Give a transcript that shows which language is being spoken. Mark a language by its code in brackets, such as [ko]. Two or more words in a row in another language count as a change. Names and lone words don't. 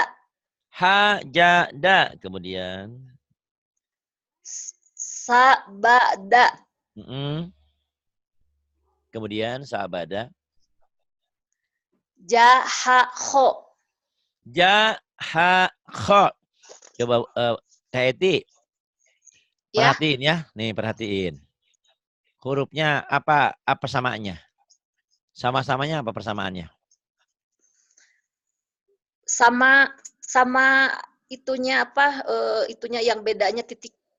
[id] Hajada. Kemudian? Sabada. Kemudian sabada. Jahakho. Jahakho. Coba Kak Eti. Ya. Perhatiin ya. Nih perhatiin. Hurufnya apa samaannya? Sama-samanya apa persamaannya? Sama itunya apa? Itunya yang bedanya titik.